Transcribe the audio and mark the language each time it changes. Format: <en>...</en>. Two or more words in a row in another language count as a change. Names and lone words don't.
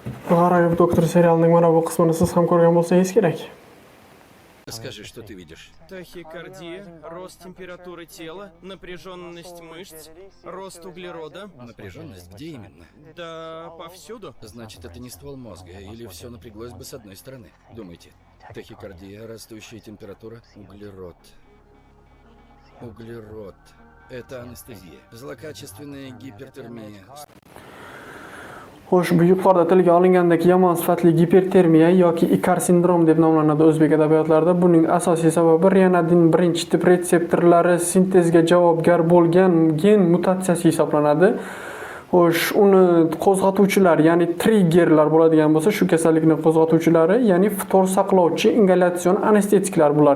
<uz>G'aroyib doktor serialining mana bu qismini siz ham ko'rgan bo'lsangiz kerak.</uz> <ru>Скажи, что ты видишь. Тахикардия, рост температуры тела, напряженность мышц, рост углерода. Напряженность где именно? Да повсюду. Значит, это не ствол мозга, или все напряглось бы с одной стороны. Думайте. Тахикардия, растущая температура, углерод. Углерод. Это анестезия. Злокачественная гипертермия.</ru> <uz>Xo'sh, bu yuqorida tilga olingandek yomon sifatli gipertermiya yoki ikar sindrom deb nomlanadi o'zbek adabiyotlarida. Buning asosiy sababi renadin birinchi tip retseptorlari sintezga javobgar bo'lgan gen mutatsiyasi hisoblanadi. Xo'sh, uni qo'zg'atuvchilar, ya'ni triggerlar bo'ladigan bo'lsa, shu kasallikni qo'zg'atuvchilari, ya'ni ftor saqlovchi ingalyatsion anestetiklar bular.</uz>